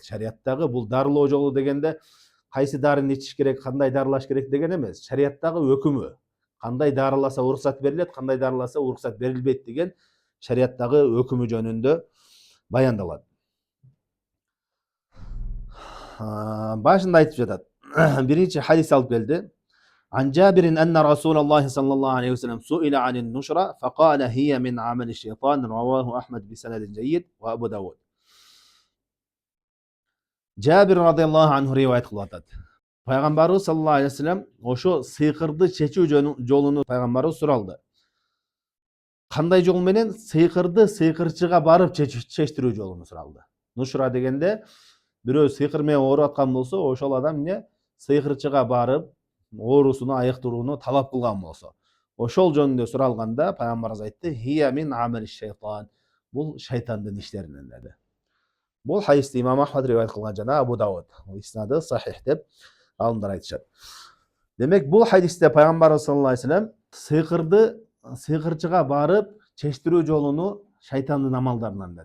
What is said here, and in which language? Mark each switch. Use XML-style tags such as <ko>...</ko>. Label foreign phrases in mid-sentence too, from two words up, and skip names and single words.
<ky>Шариаттагы бул дарылоо жолу дегенде кайсы дарыны ичиш керек, кандай дарылаш керек деген эмес. Шариаттагы өкүмү. Кандай дарыласа уруксат берилет, кандай дарыласа уруксат берилбейт деген шариаттагы өкүмү жөнүндө баяндалат. Башында айтып жатат. Биринчи хадис алып келди.</ky> <ar>عن جابر أن رسول الله صلى الله عليه وسلم سئل عن النشرة فقال هي من عمل الشيطان رواه أحمد بسند جيد وأبو داود.</ar> <ky>Жабир</ky> <ar>رضي الله عنه</ar> <ky>риваят кылып атат. Пайгамбарыбыз</ky> <ar>صلى الله عليه وسلم</ar> <ky>ошо сыйкырды чечүү жолуну пайгамбарыбыз суралды. Кандай жол менен? Сыйкырды сыйкырчыга барып чечтирүү жолуну суралды. Нушра дегенде бирөө сыйкыр менен ооруп аткан болсо, ошол адам эмне? Сыйкырчыга барып оорусуну айыктырууну талап кылган болсо, ошол жөнүндө суралганда пайгамбарыбыз айтты:</ky> <ar>"هي من عمل الشيطان."</ar> <ky>Бул шайтандын иштеринен деди. Бул хадисти имам Ахмад риваят кылган жана Абу Дауд. Иснады сахих деп алымдар айтышат. Демек бул хадисте пайгамбарыбыз</ky> <ar>صلى الله عليه وسلم</ar> <ky>сыйкырды сыйкырчыга барып чечтирүү жолуну шайтандын амалдарынан деди.</ky>